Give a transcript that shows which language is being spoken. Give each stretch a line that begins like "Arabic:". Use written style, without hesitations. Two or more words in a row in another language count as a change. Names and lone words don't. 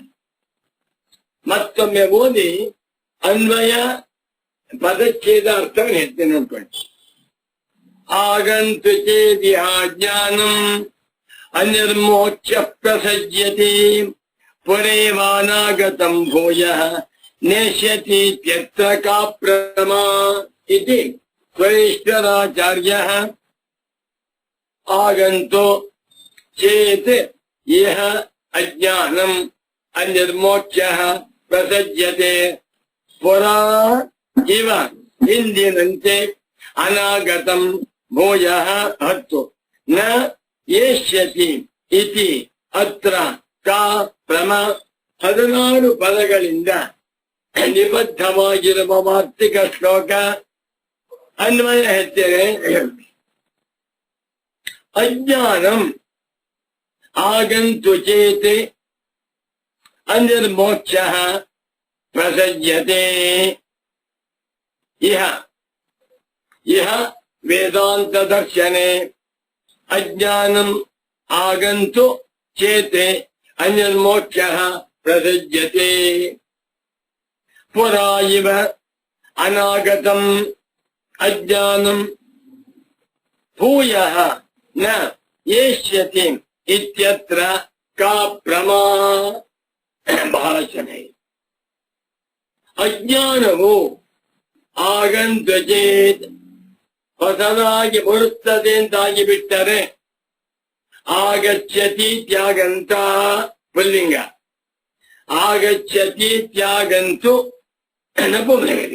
Kannada: ಮತ್ತೊಮ್ಮೆ ಓದಿ ಅನ್ವಯ ಪದಚ್ಛೇದ ಅರ್ಥವನ್ನು ಹೇಳ್ತೇನೆ ನೋಡ್ಕೊಂಡು.
Sanskrit: ಆಗಂತು ಚೇದಿಹ ಜ್ಞಾನಂ ಅನಿರ್ಮೋಚ್ಯ ಪ್ರಸಜ್ಯತೆ ಪುರೇವಾನಾಗತಂ ಭೂಯಃ ನೇಷ್ಯತಿ ತ್ಯತ್ರ ಕಾಪ್ರಮಾ ಇತಿ ಸ್ವರೇಶ್ವರಾಚಾರ್ಯಃ. ಆಗಂತು ಚೇತ್ ಇಹ ಅಜ್ಞಾನಂ ಅನಿರ್ಮೋಚ್ಯಃ ಪ್ರಸಜ್ಯತೆ ಪುರಾ ಇವ ಹಿಂದಿನಂತೆ ಅನಾಗತಂ ಭೂಯಃ ಹತ್ತು ನ ಯೇಷ್ಯತಿ ಇತಿ ಅತ್ರ ಕಾ ಪ್ರಮ
Kannada: 16 ಪದಗಳಿಂದ ನಿಬದ್ಧವಾಗಿರುವ ವಾರ್ತಿಕ ಶ್ಲೋಕ. ಅನ್ವಯ ಹೇಳ್ತೇನೆ.
Sanskrit: ಅಜ್ಞಾನಂ ಆಗಂತು ಚೇತ್ ಅನಿರ್ಮೋಕ್ಷಃ ಪ್ರಸಜ್ಯತೆ. ಇಹ ವೇದಾಂತ ದರ್ಶನೆ ಅಜ್ಞಾನಂ ಆಗಂತು ಚೇತ್ ಅನಿರ್ಮೋಕ್ಷಃ ಪ್ರಸಜ್ಯತೆ ಪುರಾ ಇವ ಅನಾಗತಂ ಅಜ್ಞಾನಂ ಭೂಯಃ ನ ಯೇಷ್ಯತಿ ಇತ್ಯತ್ರ ಕಾ ಪ್ರಮಾ.
Kannada: ಬಹಳ ಚೆನ್ನಾಗಿದೆ. ಅಜ್ಞಾನವು
Sanskrit: ಆಗಂತು ಚೇತ್
Kannada: ಹೊಸದಾಗಿ ಬರುತ್ತದೆ ಅಂತಾಗಿ ಬಿಟ್ಟರೆ, ಆಗಚ್ಚತಿ ತ್ಯಾಗಂತ ಪುಲ್ಲಿಂಗ, ಆಗಚ್ಚತಿ ತ್ಯಾಗಂತು ನಪುಂಸಕಲಿಂಗ.